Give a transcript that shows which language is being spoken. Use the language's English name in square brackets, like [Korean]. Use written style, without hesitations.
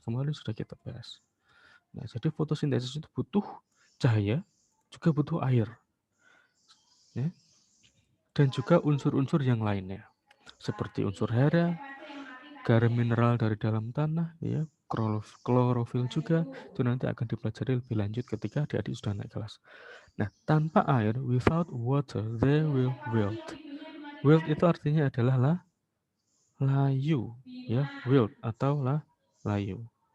[Indonesian] Kemarin sudah kita bahas. Nah, jadi fotosintesis itu butuh cahaya, juga butuh air, ya, dan juga unsur-unsur yang lainnya, seperti unsur hara, garam mineral dari dalam tanah, ya, klorofil juga. Itu nanti akan dipelajari lebih lanjut ketika adik-adik sudah naik kelas. Nah, tanpa air, [English] without water, they will wilt. [Indonesian] Wilt itu artinya adalah layu, ya, wilt atau layu.